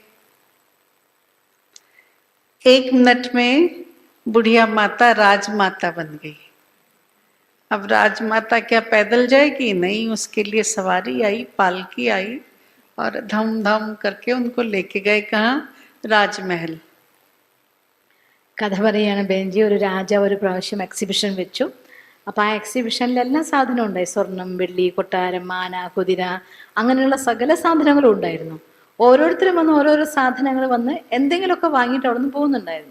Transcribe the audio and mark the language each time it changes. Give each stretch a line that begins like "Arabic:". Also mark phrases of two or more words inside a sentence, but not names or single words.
Hindi: एक मिनट में बुढ़िया माता राजमाता बन गई। अब राजमाता क्या पैदल जाएगी? नहीं, उसके लिए सवारी आई, पालकी आई और धम धम करके उनको लेके गए कहाँ? राजमहल।
Malayalam: കഥ പറയാണ് ബെഞ്ചി. ഒരു രാജാവ് ഒരു പ്രാവശ്യം എക്സിബിഷൻ വെച്ചു. അപ്പോൾ ആ എക്സിബിഷനിൽ എല്ലാ സാധനവും ഉണ്ടായി. സ്വർണം, വെള്ളി, കൊട്ടാരം, മാന, കുതിര, അങ്ങനെയുള്ള സകല സാധനങ്ങളും ഉണ്ടായിരുന്നു. ഓരോരുത്തരും വന്ന് ഓരോരോ സാധനങ്ങൾ വന്ന് എന്തെങ്കിലുമൊക്കെ വാങ്ങിയിട്ട് അവിടെ നിന്ന് പോകുന്നുണ്ടായിരുന്നു.